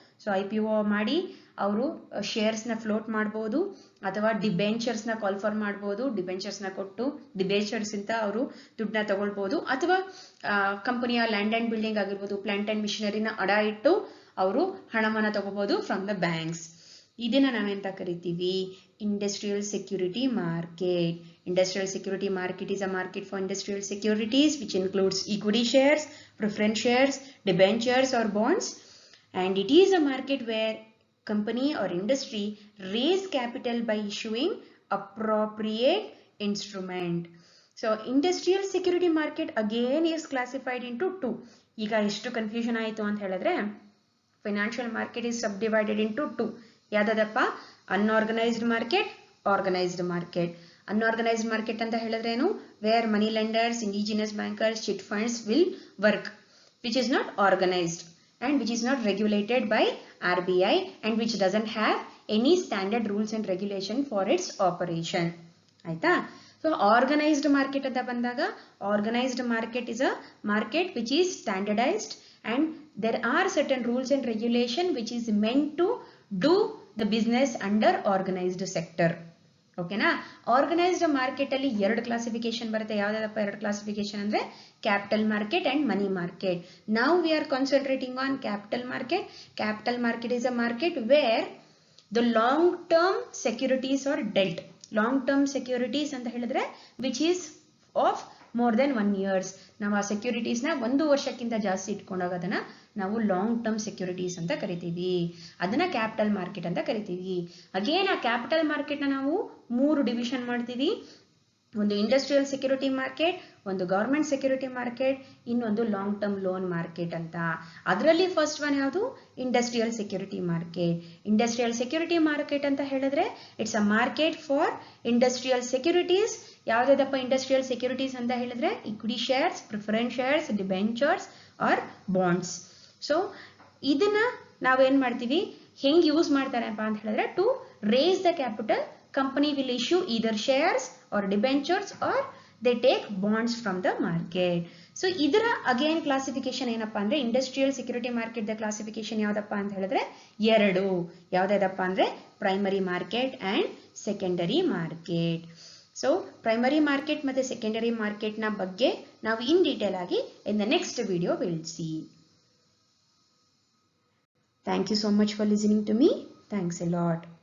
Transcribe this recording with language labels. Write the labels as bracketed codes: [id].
[kn] So IPO ಮಾಡಿ ಅವರು shares ನ ಫ್ಲೋಟ್ ಮಾಡಬಹುದು, ಅಥವಾ ಡಿಬೆಂಚರ್ಸ್ ನ ಕಾಲ್ ಫಾರ್ ಮಾಡಬಹುದು. ಡಿಬೆಂಚರ್ಸ್ ನ ಕೊಟ್ಟು ಡಿಬೆಂಚರ್ಸ್ ಇಂದ ಅವರು ದುಡ್ಡನ್ನ ತಗೊಳ್ಬಹುದು, ಅಥವಾ ಕಂಪನಿಯ ಲ್ಯಾಂಡ್ ಅಂಡ್ ಬಿಲ್ಡಿಂಗ್ ಆಗಿರ್ಬೋದು, ಪ್ಲಾಂಟ್ ಅಂಡ್ ಮಿಷನರಿನ ಅಡ ಇಟ್ಟು ಅವರು ಹಣವನ್ನ ತಗೋಬಹುದು ಫ್ರಮ್ ದ ಬ್ಯಾಂಕ್ಸ್. ಇದನ್ನ ನಾವೆಂತ ಕರಿತೀವಿ? Industrial security market. [en] Industrial security market is a market for industrial securities which includes equity shares, preference shares, debentures or bonds, and it is a market where company or industry raise capital by issuing appropriate instrument. So industrial security market again is classified into two. [kn] ಈಗ ಎಷ್ಟು confusion ಆಯಿತು ಅಂತ ಹೇಳಿದ್ರೆ financial market [en] is subdivided into two. [kn] ಯಾವ್ದಪ್ಪ? Unorganised market, organised market. Unorganised market ಅಂತ ಹೇಳಿದ್ರೆ ಏನು? [en] Where money lenders, indigenous bankers, chit funds will work, which is not organised and which is not regulated by RBI and which doesn't have any standard rules and regulation for its operation. [kn] ಆಯ್ತಾ? [en] So organized market [kn] ಅಂತ ಬಂದಾಗ [en] organized market is a market which is standardized and there are certain rules and regulation which is meant to do the business under organized sector. [kn] ಓಕೆನಾ? Organised market ಅಲ್ಲಿ ಎರಡು classification ಬರುತ್ತೆ. ಯಾವ್ದಪ್ಪ ಎರಡು classification ಅಂದ್ರೆ capital market and money market. [en] Now we are concentrating on capital market. Capital market is a market where the long term securities are dealt. Long term securities [kn] ಅಂತ ಹೇಳಿದ್ರೆ [en] Which is of more than 1 years. [kn] ನಾವು ಆ securities ನ 1 ವರ್ಷಕ್ಕಿಂತ ಜಾಸ್ತಿ ಇಟ್ಕೊಂಡಾಗ ಅದನ್ನ ನಾವು ಲಾಂಗ್ ಟರ್ಮ್ ಸೆಕ್ಯೂರಿಟೀಸ್ ಅಂತ ಕರಿತೀವಿ. ಅದನ್ನ ಕ್ಯಾಪಿಟಲ್ ಮಾರ್ಕೆಟ್ ಅಂತ ಕರಿತೀವಿ. ಅಗೇನ್ ಆ ಕ್ಯಾಪಿಟಲ್ ಮಾರ್ಕೆಟ್ ನ ನಾವು 3 ಡಿವಿಷನ್ ಮಾಡ್ತೀವಿ. ಒಂದು ಇಂಡಸ್ಟ್ರಿಯಲ್ ಸೆಕ್ಯೂರಿಟಿ ಮಾರ್ಕೆಟ್, ಒಂದು ಗವರ್ಮೆಂಟ್ ಸೆಕ್ಯೂರಿಟಿ ಮಾರ್ಕೆಟ್, ಇನ್ನೊಂದು ಲಾಂಗ್ ಟರ್ಮ್ ಲೋನ್ ಮಾರ್ಕೆಟ್ ಅಂತ. ಅದರಲ್ಲಿ ಫಸ್ಟ್ ಒನ್ ಯಾವುದು? Industrial security market. [en] industrial security market [kn] ಅಂತ ಹೇಳಿದ್ರೆ [en] It's a market for industrial securities. [kn] ಯಾವ್ದಪ್ಪ ಇಂಡಸ್ಟ್ರಿಯಲ್ ಸೆಕ್ಯೂರಿಟೀಸ್ ಅಂತ ಹೇಳಿದ್ರೆ equity shares, preference shares, debentures R bonds. So ಇದನ್ನ ನಾವೇನ್ ಮಾಡ್ತೀವಿ, ಹೆಂಗ್ ಯೂಸ್ ಮಾಡ್ತಾರಪ್ಪ ಅಂತ ಹೇಳಿದ್ರೆ [en] To raise the capital. Company will issue either shares or debentures or they take bonds from the market. [kn] So ಇದರ ಅಗೇನ್ ಕ್ಲಾಸಿಫಿಕೇಶನ್ ಏನಪ್ಪಾ ಅಂದ್ರೆ industrial security market the classification ಯಾವ್ದಪ್ಪ ಅಂತ ಹೇಳಿದ್ರೆ ಎರಡು. ಯಾವ್ದಪ್ಪ ಅಂದ್ರೆ primary market and secondary market. So primary market ಮತ್ತೆ ಸೆಕೆಂಡರಿ ಮಾರ್ಕೆಟ್ ನ ಬಗ್ಗೆ ನಾವು ಇನ್ ಡೀಟೇಲ್ ಆಗಿ [en] In the next video will see. Thank you so much for listening to me. Thanks a lot.